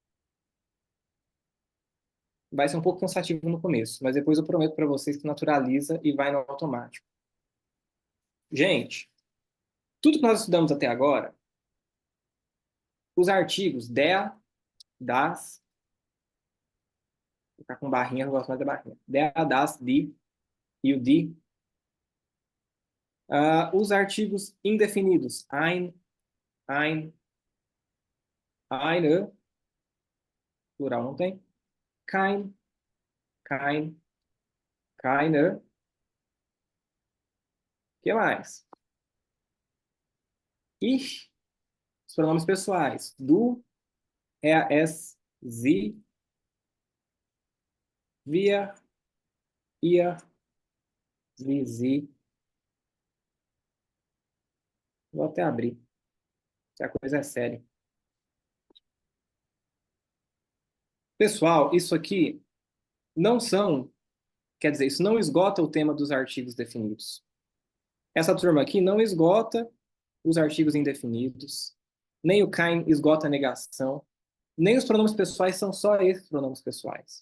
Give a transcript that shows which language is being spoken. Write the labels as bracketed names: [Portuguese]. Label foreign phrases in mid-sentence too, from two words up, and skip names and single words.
[Portuguese] Vai ser um pouco cansativo no começo, mas depois eu prometo para vocês que naturaliza e vai no automático. Gente, tudo que nós estudamos até agora, os artigos [German] der, das, [Portuguese] vou ficar com barrinha, eu gosto mais da barrinha. [German] Der, das, die [Portuguese] e o die. Os artigos indefinidos, [German] ein, eine, [Portuguese] plural não tem. [German] Kein, kein, keine. [Portuguese] O que mais? Ich, os pronomes pessoais. [German] Du, er, es, sie, wir, ihr, sie. [Portuguese] Vou até abrir, se a coisa é séria. Pessoal, isso aqui não são, quer dizer, isso não esgota o tema dos artigos definidos. Essa turma aqui não esgota os artigos indefinidos, nem o kein esgota a negação, nem os pronomes pessoais são só esses pronomes pessoais.